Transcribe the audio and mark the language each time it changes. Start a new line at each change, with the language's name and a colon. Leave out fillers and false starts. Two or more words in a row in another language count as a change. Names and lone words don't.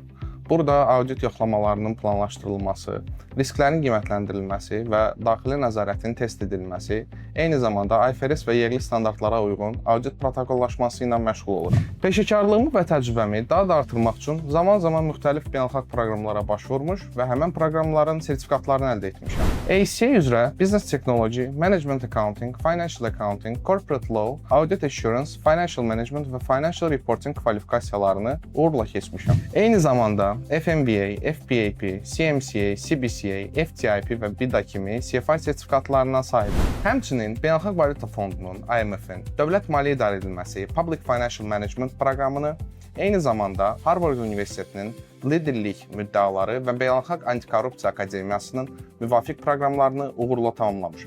Azerbaijani: Burada audit yoxlamalarının planlaşdırılması, risklərin qiymətləndirilməsi və daxili nəzarətin test edilməsi, eyni zamanda IFRS və yerli standartlara uyğun audit protokollaşması ilə məşğul oluram. Peşəkarlığımı və təcrübəmi daha da artırmaq üçün zaman-zaman müxtəlif beynəlxalq proqramlara baş vurmuş və həmin proqramların sertifikatlarını əldə etmişəm. ACA üzrə Business Technology, Management Accounting, Financial Accounting, Corporate Law, Audit Assurance, Financial Management və Financial Reporting kvalifikasiyalarını uğurla keçmişəm. Eyni zamanda FMBA, FPAP, CMCA, CBCA, FTIP və BIDA kimi CFI sertifikatlarına sahibim. Həmçinin Beynəlxalq Valyuta Fondunun, IMF-in, Dövlət Maliyyə İdarə Edilməsi, Public Financial Management proqramını, eyni zamanda Harvard Universitetinin liderlik müddəaları və Beynəlxalq Antikorrupsiya Akademiyasının müvafiq proqramlarını uğurla tamamlamışam.